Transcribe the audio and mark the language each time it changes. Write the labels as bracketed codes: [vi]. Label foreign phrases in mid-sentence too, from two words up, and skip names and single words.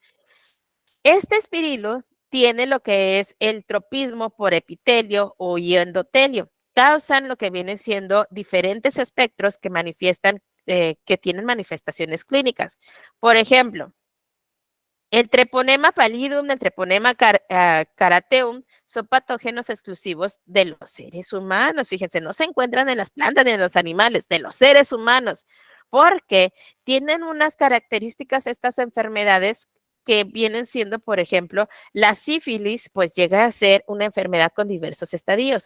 [es] Este espirilo tiene lo que es el tropismo por epitelio o endotelio. Causan lo que vienen siendo diferentes espectros que manifiestan, que tienen manifestaciones clínicas. Por ejemplo, el treponema pallidum, el treponema carateum son patógenos exclusivos de los seres humanos. Fíjense, no se encuentran en las plantas ni en los animales, de los seres humanos, porque tienen unas características estas enfermedades que vienen siendo, por ejemplo, la sífilis, pues llega a ser una enfermedad con diversos estadios.